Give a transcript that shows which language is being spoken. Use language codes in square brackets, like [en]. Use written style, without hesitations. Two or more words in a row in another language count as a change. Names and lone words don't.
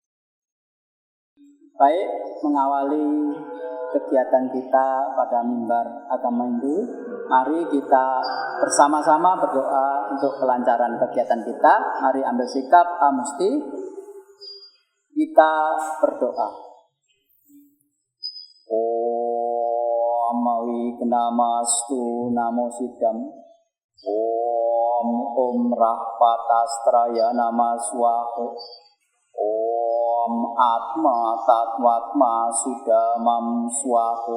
[id] Baik, mengawali kegiatan kita pada mimbar agama Hindu, mari kita bersama-sama berdoa untuk kelancaran kegiatan kita. Mari ambil sikap amusti, kita berdoa. [sa] Om Awigena Mastu Namasidam. Om Rahpatastraya Nama Swaha. Om Atma Tatwatma Sudamam Swaha.